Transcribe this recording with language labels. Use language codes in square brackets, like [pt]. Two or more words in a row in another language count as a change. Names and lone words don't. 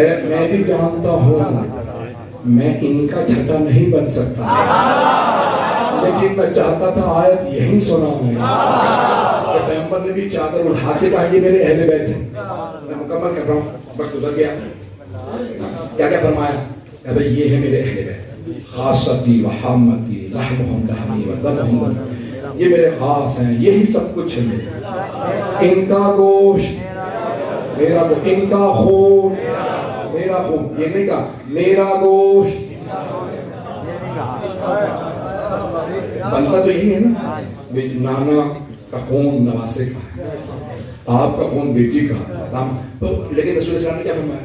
[ur] میں بھی جانتا ہوں میں ان کا چھٹا نہیں بن سکتا، لیکن میں چاہتا تھا آیت یہی سناؤں۔ پیغمبر نے بھی چادر اٹھاتے کہا یہ میرے اہل بیت ہیں۔ میں مکمل کر رہا ہوں، وقت گزر گیا۔ کیا کیا فرمایا کہ بھئی یہ ہے میرے اہل بیت، [ar] خاصتی و حامتی لحمہم لحمی و دمہم دم، [ur] یہ میرے خاص ہیں، یہی سب کچھ ہے میرے، ان کا گوشت میرا گوشت، ان کا خون میرا خون، یہ نہیں کہا میرا گوشت۔ بنتا تو یہی ہے نا، نانا کا خون نواسے کا، آپ کا خون بیٹی کا، لیکن رسول اللہ نے کیا فرمایا؟